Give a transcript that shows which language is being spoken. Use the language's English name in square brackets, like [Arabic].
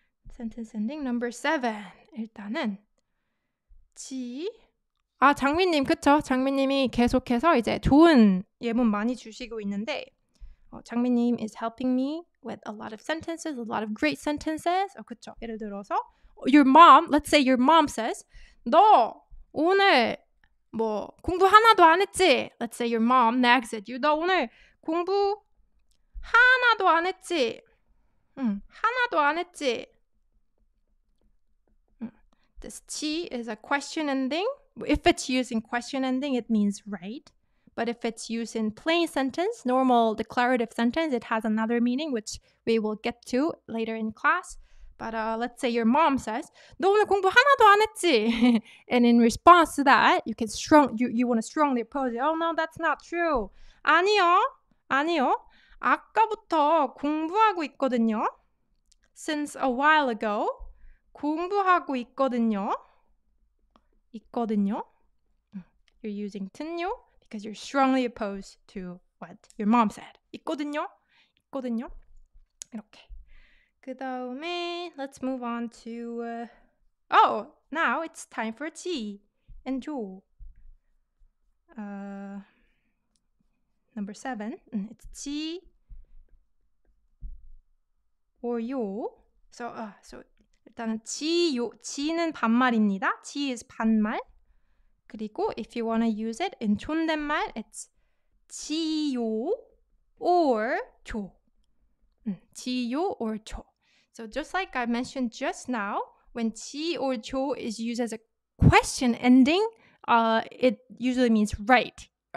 [English] Sentence ending number 7. [Korean] 일단은 장미님 그쵸? 장미님이 계속해서 이제 좋은 예문 많이 주시고 있는데 [English] 장미님 is helping me with a lot of sentences, a lot of great sentences. [Korean] 그쵸? 예를 들어서 [English] your mom, let's say your mom says [Korean] 너 오늘 공부 하나도 안 했지? [English] Let's say your mom nags at you. [Korean] 너 오늘 공부 하나도 안 했지? 하나도 안 했지? [English] This 지 is a question ending. If it's used in question ending, it means right. But if it's used in plain sentence, normal declarative sentence, it has another meaning, which we will get to later in class. But let's say your mom says, [Korean] 너 오늘 공부 하나도 안 했지? [English] And in response to that, you want to strongly oppose it. Oh, no, that's not true. [Korean] 아니요. 아까부터 공부하고 있거든요. [English] Since a while ago, [Korean] 공부하고 있거든요. [English] You're using 듣요 because you're strongly opposed to what your mom said. [Korean] 있거든요. 이렇게. 그 다음에 [English] let's move on to now it's time for 지 and 조. Number 7. It's 지 or 요. [Korean] So 일단은 지는 반말입니다. [English] 지 is 반말. [Korean] 그리고 [English] if you want to use it in 존댓말, it's 지요 or 조. [Korean] 지요 or 조. [English] So just like I mentioned just now, when 지 or 조 is used as a question ending, it usually means right.